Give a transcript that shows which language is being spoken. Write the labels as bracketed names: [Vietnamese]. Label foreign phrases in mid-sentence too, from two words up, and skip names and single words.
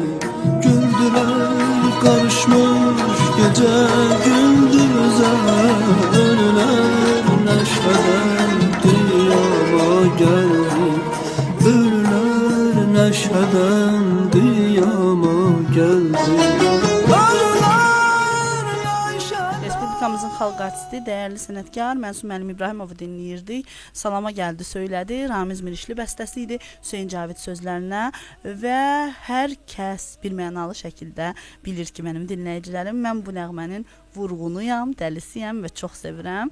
[Turkish] Gördüler karışmış gece gündüze, ölüler neşeden dünyama geldi. Ölüler neşeden dünyama geldi. Ölüler neşeden. [Azerbaijani] Respublikamızın xalq artisti, dəyərli sənətkar Mənsum Əlim İbrahimovu dinləyirdik. Salama gəldi, söylədi. Ramiz Mirişli bəstəsi idi, Hüseyn Cavid sözlərinə və hər kəs bir mənalı şəkildə bilir ki, mənim dinləyicilərim, mən bu nəğmənin vurğunuyam, dəlisiyəm və çox sevirəm.